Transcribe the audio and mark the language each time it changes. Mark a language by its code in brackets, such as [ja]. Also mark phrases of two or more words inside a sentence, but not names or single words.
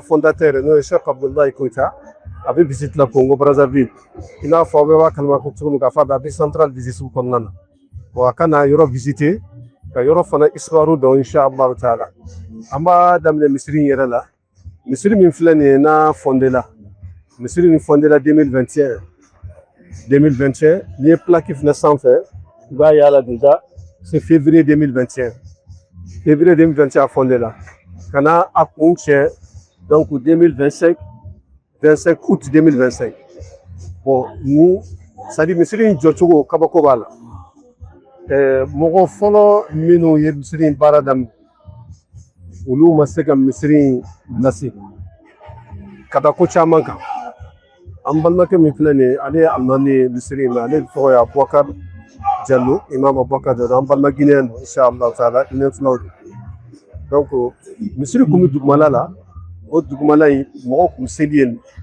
[bm] fondateur n'o ye Cheikh Abdoulaye Koyita a bɛ visite la Congo Brazzaville i n'a fɔ aw bɛɛ b'a kalama ko cogo min k'a fɔ a bɛ [fr] central visite [bm] kɔnɔna na a ka na yɔrɔ visiter ka yɔrɔ fana histoire dɔn [ar] إن شاء الله تعالى [bm] an b'a daminɛ misiri in yɛrɛ la misiri min filɛ nin ye n'a fondé la misiri min fondé la 2021 n'i ye plaque fana sanfɛ i b'a ye a la [fr] déjà c'est février 2021 février 2021 [bm] a fondé la ka na a kun cɛ donc 2025 25 août 2025 ni [fr] c'est à dire [bm] misiri in jɔcogo kabako b'a la mɔgɔ fɔlɔ minnu ye misiri in baara daminɛ olu ma se ka misiri in lase ka da ko caman kan an balimakɛ min filɛ nin ye ale ye alimami ye misiri in na ale tɔgɔ ye Abubakar Jallo imam Abubakar Jallo an balima Guinéen don [ar] إن شاء الله تعالى [bm] Guinéen filaw don donc misiri kun bɛ dugumala la o dugumala in mɔgɔw kun seli yen